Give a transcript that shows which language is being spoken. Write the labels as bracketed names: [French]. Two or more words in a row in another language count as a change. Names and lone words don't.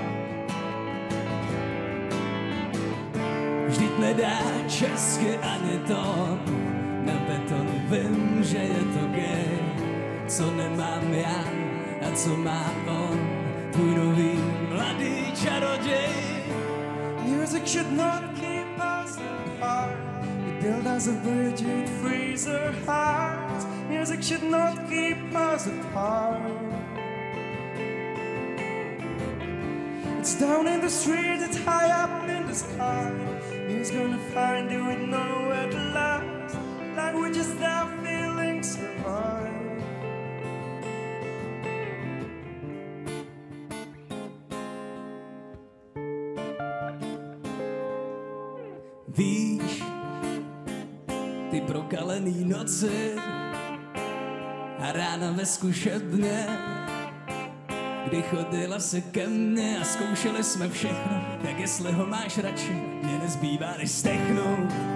[Czech] Vždyť nedá česky ani tón, na beton vím, že je to gay, co nemám já a co má on, tvůj nový mladý čaroděj. [English] Music should not keep us apart. We build us a bridge, it frees our hearts. Music should not keep us apart. It's down in the street, it's high up in the sky. Who's gonna find you and know at last? Languages that feelings survive. [Czech] Víš, ty prokalený noci a rána ve zkušebně, kdy chodila se ke mně a zkoušeli jsme všechno, tak jestli ho máš radši, mě nezbývá než stechnout.